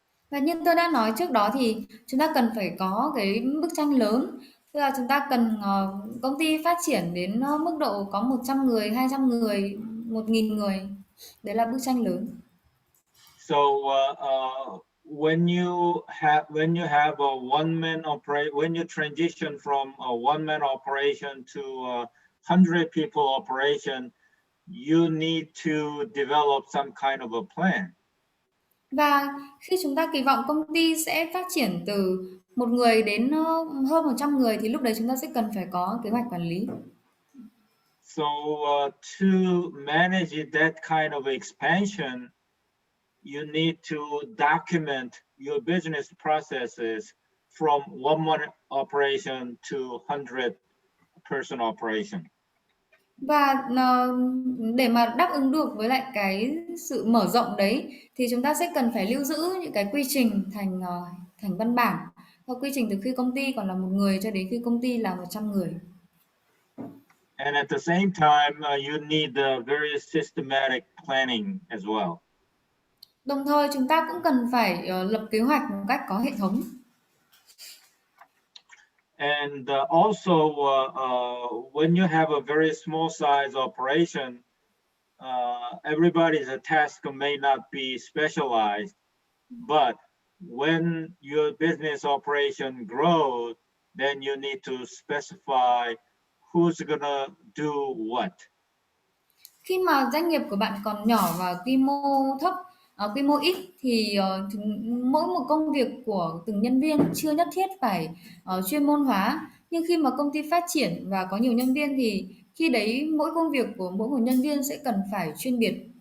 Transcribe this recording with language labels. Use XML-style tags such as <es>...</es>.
<vi>Và như tôi đã nói trước đó thì chúng ta cần phải có cái bức tranh lớn. Tức là chúng ta cần công ty phát triển đến mức độ có 100 người, 200 người, 1.000 người. Đấy là bức tranh lớn.</vi> <en>So when you have a one-man operation, when you transition from a one-man operation to a 100 people operation, you need to develop some kind of a plan.</en> <vi>Và khi chúng ta kỳ vọng công ty sẽ phát triển từ một người đến hơn 100 người thì lúc đấy chúng ta sẽ cần phải có kế hoạch quản lý.</vi> <en>So to manage that kind of expansion, you need to document your business processes from one-man operation to 100 person operation.</en> <vi>Và để mà đáp ứng được với lại cái sự mở rộng đấy thì chúng ta sẽ cần phải lưu giữ những cái quy trình thành văn bản quy trình từ khi công ty còn là một người cho đến khi công ty là 100 người.</vi> <en>And at the same time, you need a very systematic planning as well.</en> <vi>Đồng thời chúng ta cũng cần phải lập kế hoạch một cách có hệ thống.</vi> <en>And also, when you have a very small size operation, everybody's task may not be specialized, but when your business operation grows, then you need to specify who's gonna do what.</en> <vi>Khi mà doanh nghiệp của bạn còn nhỏ và quy mô thấp, quy mô ít thì mỗi một công việc của từng nhân viên chưa nhất thiết phải chuyên môn hóa. Nhưng khi mà công ty phát triển và có nhiều nhân viên thì khi đấy mỗi công việc của mỗi một nhân viên sẽ cần phải chuyên biệt.</vi>